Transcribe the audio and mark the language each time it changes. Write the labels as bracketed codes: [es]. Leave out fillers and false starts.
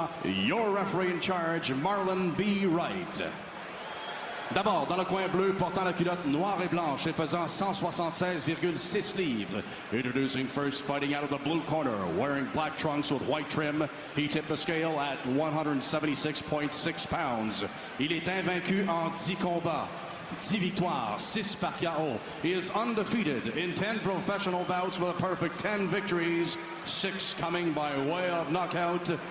[en] Your referee in charge, Marlon B. Wright. [fr] D'abord, dans le coin bleu, portant la culotte noire et blanche et pesant 176,6 livres. [en] Introducing first, fighting out of the blue corner, wearing black trunks with white trim. He tipped the scale at 176.6 pounds. [fr] Il est invaincu en 10 combats. 10 victoires, 6 par KO. [en] He is undefeated in 10 professional bouts with a perfect 10 victories, 6 coming by way of knockout.